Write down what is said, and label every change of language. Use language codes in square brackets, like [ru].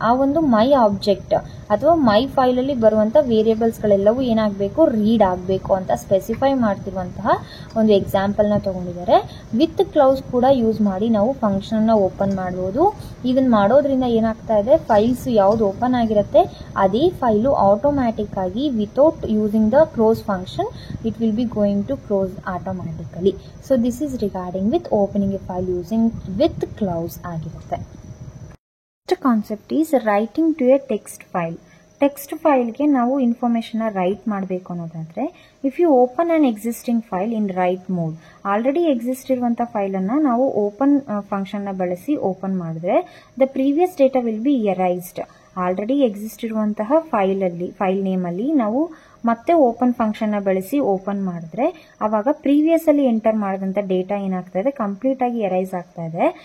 [kn] ಆ ಒಂದು ಮೈ ಆಬ್ಜೆಕ್ಟ್ ಅಥವಾ ಮೈ ಫೈಲ್ ಅಲ್ಲಿ ಬರುವಂತ ವೇರಿಯಬಲ್ಸ್ ಗಳೆಲ್ಲವೂ ಏನಾಗಬೇಕು, ರೀಡ್ ಆಗಬೇಕು ಅಂತ ಸ್ಪೆಸಿಫೈ ಮಾಡ್ತಿರುವಂತಹ ಒಂದು ಎಕ್ಸಾಂಪಲ್ ನ ತಗೊಂಡಿದ್ದಾರೆ. ವಿತ್ ಕ್ಲೌಸ್ ಕೂಡ ಯೂಸ್ ಮಾಡಿ ನಾವು ಫಂಕ್ಷನ್ ನ ಓಪನ್ ಮಾಡಬಹುದು. ಇದನ್ನ ಮಾಡೋದ್ರಿಂದ ಏನಾಗ್ತಾ ಇದೆ, ಫೈಲ್ಸ್ ಯಾವ್ದು ಓಪನ್ ಆಗಿರುತ್ತೆ ಅದೇ ಫೈಲು ಆಟೋಮ್ಯಾಟಿಕ್ ಆಗಿ [en] Without using the close function it will be going to close automatically. So this is regarding with opening a file using with clause ಆಗಿರುತ್ತೆ. Next concept is writing to a text file. [kn] Text ಫೈಲ್ಗೆ ನಾವು information right ಮಾಡಬೇಕು ಅನ್ನೋದಾದ್ರೆ, [en] if you open an existing file in write mode, [kn] already exist ಇರುವಂತ file ಅನ್ನ ನಾವು open function ನ ಬಳಸಿ open ಮಾಡಿದ್ರೆ [en] The previous data will be erased. [kn] Already exist ಇರುವಂತಹ ಫೈಲ್ ನೇಮ್ ಅಲ್ಲಿ ನಾವು ಮತ್ತೆ ಓಪನ್ ಫಂಕ್ಷನ್ ನ ಬಳಸಿ ಓಪನ್ ಮಾಡಿದ್ರೆ ಅವಾಗ ಪ್ರೀವಿಯಸ್ ಅಲ್ಲಿ ಎಂಟರ್ ಮಾಡಿದಂತ ಡೇಟಾ ಏನಾಗ್ತಾ ಇದೆ, ಕಂಪ್ಲೀಟ್ ಆಗಿ ಎರೈಸ್ ಆಗ್ತಾ ಇದೆ.